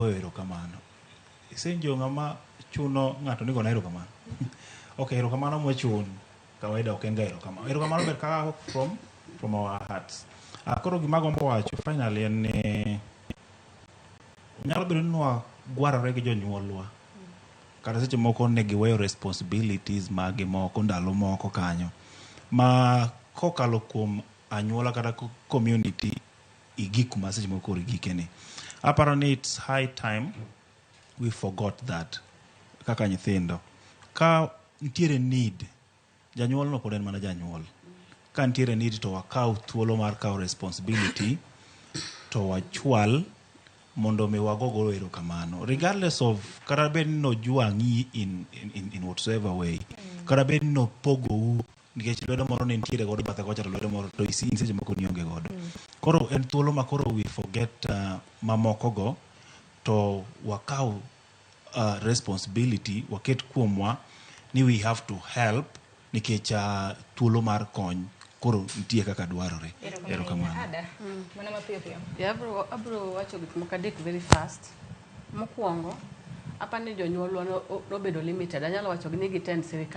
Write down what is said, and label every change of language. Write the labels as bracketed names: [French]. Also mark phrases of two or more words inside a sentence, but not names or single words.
[Luo (Kenya and Tanzania)] erokamano. Isenjo ng'ama chuno ng'ato ni gona erokamano. Okay, erokamano mochun kawaida ok en ga erokamano. Erokamano ber ka [English] from our hearts. [Luo (Kenya and Tanzania)] Koro gima gombo wacho finally en ni nyalo bedo ni gwarore gi jonyuolwa. Kata seche moko ne giweyo responsibilities magi moko ndalo moko kanyo. Ma kokalo kuom anyuola kata community igik ma seche moko igikeni. Aparo ni [English] it's high time we forgot that [Luo (Kenya and Tanzania)] kaka nyithindo. Ka ntiere need, janyuol no pod en mana janyuol. Ka ntiere [English] need to [Luo (Kenya and Tanzania)] wakaw thuolo mar kaw responsibility to wachwal mondo mi wagogo erokamano. [English] Regardless of [Luo (Kenya and Tanzania)] kata bed no juang'i [English] in whatsoever way. [Luo (Kenya and Tanzania)] Kata bed no pogo nikech lwedo moro ne ntiere godo bathe kocha to lwedo moro to isin seche moko nionge godo. Koro en thuolo ma koro [English] we forget [Luo (Kenya and Tanzania)] mamoko go to wakaw responsibility waket kuomwa ni [English] we have to help [Luo (Kenya and Tanzania)] nikech thuolo mar kony koro nitie kaka dwarore. Erokamano. Mana mapiyo piyo. Yeah, abro wacho gik moko adek [English] very fast. [Luo (Kenya and Tanzania)] Mokwongo, apani jonyuolwa no bedo limited. Anyalo wacho ni gitend sirikal